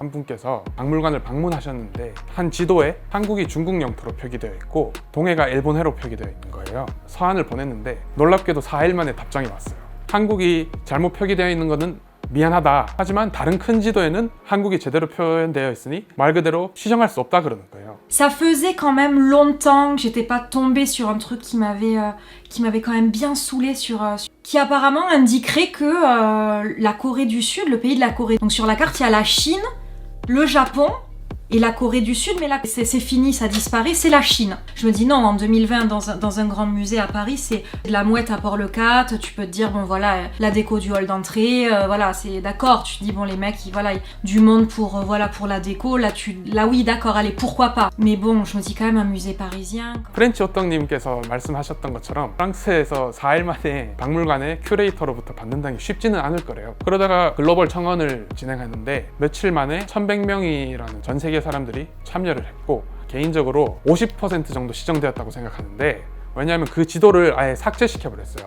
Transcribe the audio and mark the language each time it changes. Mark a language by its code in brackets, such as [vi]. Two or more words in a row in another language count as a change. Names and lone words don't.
[ko] 한 분께서 박물관을 방문하셨는데 한 지도에 한국이 중국 영토로 표기되어 있고 동해가 일본해로 표기되어 있는 거예요. 서한을 보냈는데 놀랍게도 4일 만에 답장이 왔어요. 한국이 잘못 표기되어 있는 것은 미안하다. 하지만 다른 큰 지도에는 한국이 제대로 표현되어 있으니 말 그대로 시정할 수 없다 그러는 거예요. [fr] Ça faisait quand même longtemps que j'étais pas tombée sur un truc qui m'avait quand même bien saoulée qui apparemment indiquerait que la Corée du Sud, le pays de la Corée, donc sur la carte il y a la Chine, le Japon et la Corée du Sud, mais là c'est fini, ça disparaît, c'est la Chine. Je me dis non, en 2020 dans un grand musée à Paris, c'est de la mouette à Port-le-Cat, tu peux te dire bon voilà, la déco du hall d'entrée, voilà, c'est d'accord, tu te dis bon les mecs, voilà, du monde pour pour la déco, là oui d'accord, allez pourquoi pas. Mais bon, je me dis quand même un musée parisien. [ko] 프렌치 호떡님께서 말씀하셨던 것처럼 프랑스에서 4일 만에 박물관의 큐레이터로부터 받는다는 게 쉽지는 않을 거래요. 그러다가 글로벌 청원을 진행하는데 며칠 만에 1100명이라는 전 세계 사람들이 참여를 했고 개인적으로 50% 정도 시정되었다고 생각하는데 왜냐하면 그 지도를 아예 삭제시켜버렸어요.